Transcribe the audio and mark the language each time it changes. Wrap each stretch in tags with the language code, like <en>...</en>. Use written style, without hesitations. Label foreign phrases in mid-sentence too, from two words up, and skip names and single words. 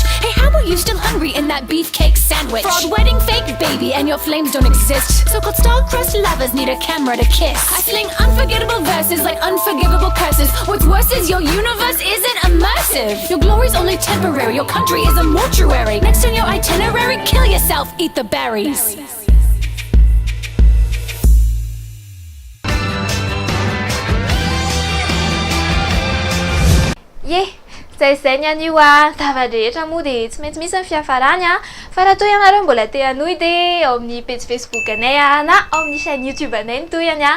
<en>Hey, how are you still hungry in that beefcake sandwich? Fraud wedding fake baby and your flames don't exist. So-called star-crossed lovers need a camera to kiss. I sling unforgettable verses like unforgivable curses. What's worse is your universe isn't immersive. Your glory's only temporary, your country is a mortuary. Next on your itinerary, kill yourself, eat the berries.</en> <mg>Zay anio a zava-drehetra moa dia tsy maintsy misy ny fiafarany a, fa raha toy ianareo mbola te hanohy dia ao amin'ny page Facebook anay a na ao amin'ny chaîne YouTube anay ny toyany a.</mg>